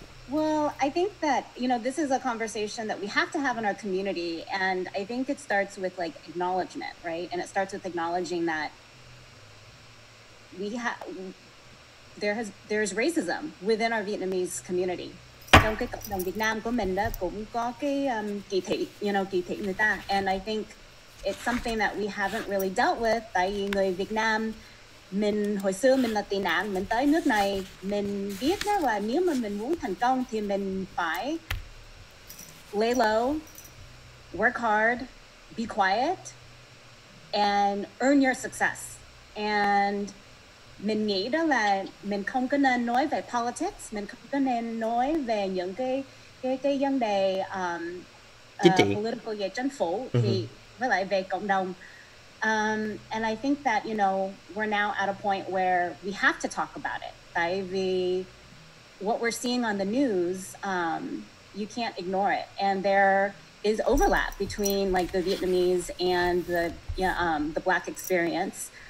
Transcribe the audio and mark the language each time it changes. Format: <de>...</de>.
<en>Well, I think that, this is a conversation that we have to have in our community. And I think it starts with like acknowledgement, right? And it starts with acknowledging that there's racism within our Vietnamese community.</en> <vi>Trong cái cộng đồng Việt Nam của mình đó cũng có cái kỳ thị người ta.</vi> <en>And I think it's something that we haven't really dealt with.</en> <vi>Tại vì người Việt Nam, hồi xưa mình là tị nạn, mình tới nước này, mình biết đó là nếu mà mình muốn thành công thì mình phải</vi> <en>lay low, work hard, be quiet, and earn your success.</en> <vi>And mình nghĩ đó là mình không có nên nói về politics, mình không có nên nói về những cái vấn đề chính trị, political về chính phủ, thì với lại về cộng đồng.</vi> <en>And I think that, we're now at a point where we have to talk about it.</en> <vi>Tại vì</vi> <en>what we're seeing on the news, you can't ignore it. And there is overlap between like the Vietnamese and the Black experience.</en>